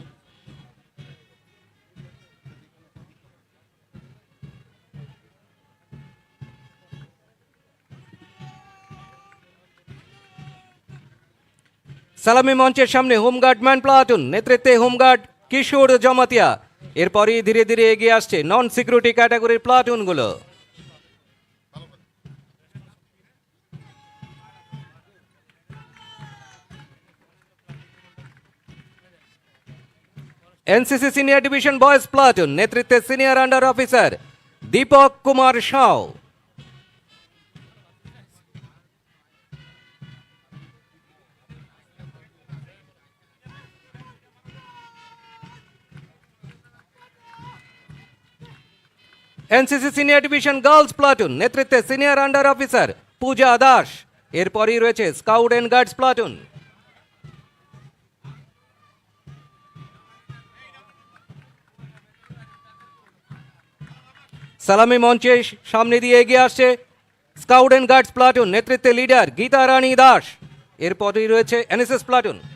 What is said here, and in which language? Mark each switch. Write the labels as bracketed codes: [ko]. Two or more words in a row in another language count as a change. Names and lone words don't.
[bn] সালামি মঞ্চের সামনে হোমগার্ড ম্যান প্লাটুন নেতৃত্বে হোমগার্ড কিশোর জমাতিয়া। এরপরই ধীরে ধীরে এগিয়ে আসছে নন সিকিউরিটি ক্যাটাগরির প্লাটুনগুলো। এনসিসি সিনিয়র ডিভিশন বয়েজ প্লাটুন নেতৃত্বে সিনিয়র আন্ডার অফিসার দীপক কুমার সাও। এনসিসি সিনিয়র ডিভিশন গার্লস প্লাটুন নেতৃত্বে সিনিয়র আন্ডার অফিসার পূজা দাস। एरपरই রয়েছে স্কাউট এন্ড গার্ডস প্লাটুন। সালামি মঞ্চে সামনে দিয়ে এগিয়ে আসছে স্কাউট এন্ড গার্ডস প্লাটুন নেতৃত্বে লিডার গীতা রানী দাস। এরপরই রয়েছে এনএসএস প্লাটুন।